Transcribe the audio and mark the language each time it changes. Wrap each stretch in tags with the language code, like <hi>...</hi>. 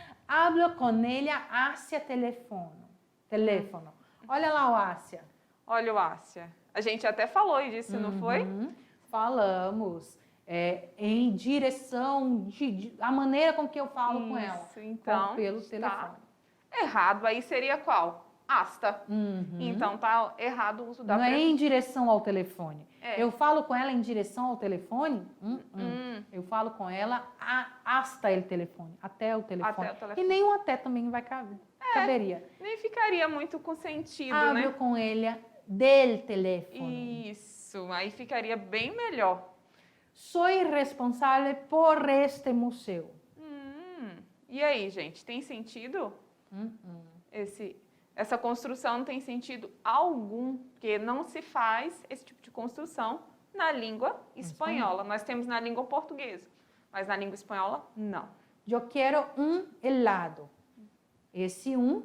<es>Hablo con ella hacia teléfono.</es> <pt>Olha lá o Ásia. Olha o Ásia. A gente até falou disso, não foi? Falamos. Em direção, a maneira com que eu falo com ela. Então, pelo telefone. Errado aí seria qual? Hasta. Então, tá errado o uso da Não é preposição. em direção ao telefone. Eu falo com ela em direção ao telefone? Eu falo com ela</pt> <es>hasta el telefone.</es> <pt>Até o telefone. Até o telefone. E nem o até também vai caberia. Nem ficaria muito com sentido,</pt> <es>Hablo</es> <pt>né?</pt> <es>com ela del teléfono.</es> <pt>Isso, aí ficaria bem melhor.</pt> <es>Soy responsable por este museu.</es> <pt>E aí, gente, tem sentido? Essa construção não tem sentido algum, porque não se faz esse tipo de construção na língua espanhola. Nós temos na língua portuguesa, mas na língua espanhola, não. Eu quero um helado. Esse</pt>